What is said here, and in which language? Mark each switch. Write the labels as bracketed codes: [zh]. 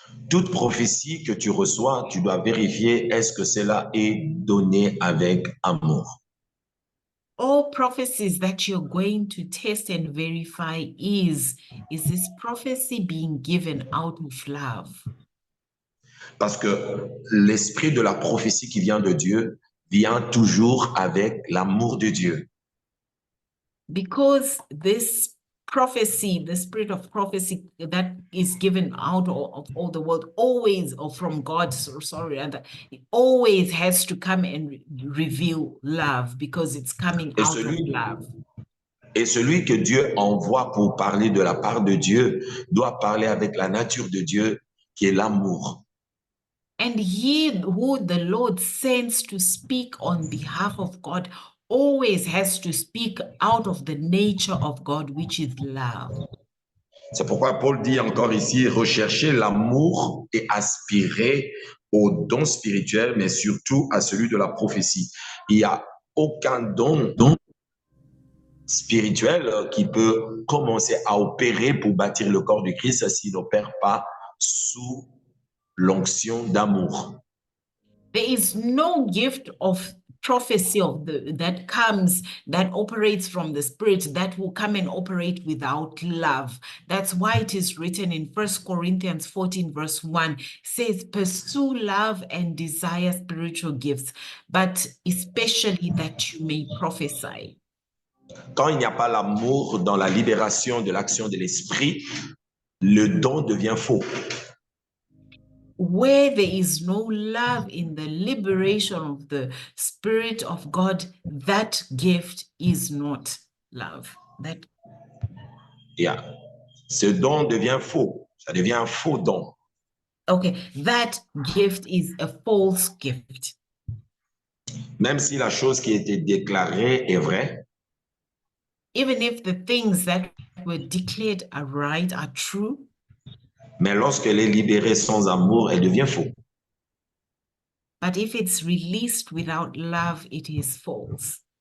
[fr] Toute prophétie que tu reçois, tu dois vérifier est-ce que cela est donné avec amour. [en] All prophecies that you're going to test and verify is this prophecy being given out of love? [fr] Parce que l'esprit de la prophétie qui vient de Dieu vient toujours avec l'amour de Dieu. [en] Because this prophecy, the spirit of prophecy that is given out of all the world, always, or from God, it always has to come and reveal love, because it's coming out of love. [fr] Et celui que Dieu envoie pour parler de la part de Dieu doit parler avec la nature de Dieu, qui est l'amour. [en] And he who the Lord sends to speak on behalf of God always has to speak out of the nature of God, which is love. [fr] C'est pourquoi Paul dit encore ici, rechercher l'amour et aspirer au don spirituel, mais surtout à celui de la prophétie. Il n'y a aucun don spirituel qui peut commencer à opérer pour bâtir le corps du Christ s'il n'opère pas sous l'onction d'amour. [en] There is no gift of prophecy that operates from the Spirit that will come and operate without love. That's why it is written in 1 Corinthians 14 verse 1, says, pursue love and desire spiritual gifts, but especially that you may prophesy. [fr] Quand il n'y a pas l'amour dans la libération de l'action de l'esprit, le don devient faux. [en] Where there is no love in the liberation of the Spirit of God, that gift is not love. Yeah. [fr] Ce don devient faux. Ça devient un faux don. [en] Okay, that gift is a false gift. [fr] Même si la chose qui a été déclarée est vraie, [en] even if the things that were declared are right, are true, [fr] mais lorsqu'elle est libérée sans amour, elle devient faux. [en] but if it's released without love, it is false.